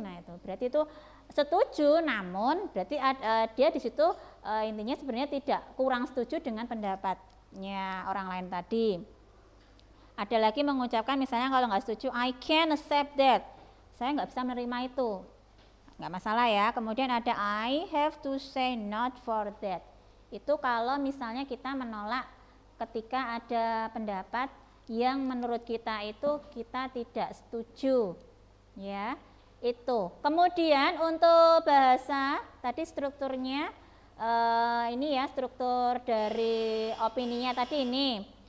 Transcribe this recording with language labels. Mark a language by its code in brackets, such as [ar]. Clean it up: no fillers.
[id] Nah itu berarti itu setuju, namun berarti dia di situ intinya sebenarnya tidak kurang setuju dengan pendapatnya orang lain tadi. Ada lagi mengucapkan misalnya kalau nggak setuju, [en] I can't accept that. [id] Saya nggak bisa menerima itu. Nggak masalah ya. Kemudian ada [en] I have to say not for that. [id] Itu kalau misalnya kita menolak ketika ada pendapat yang menurut kita itu kita tidak setuju. Ya, itu. Kemudian untuk bahasa tadi strukturnya ini ya, struktur dari opininya tadi ini.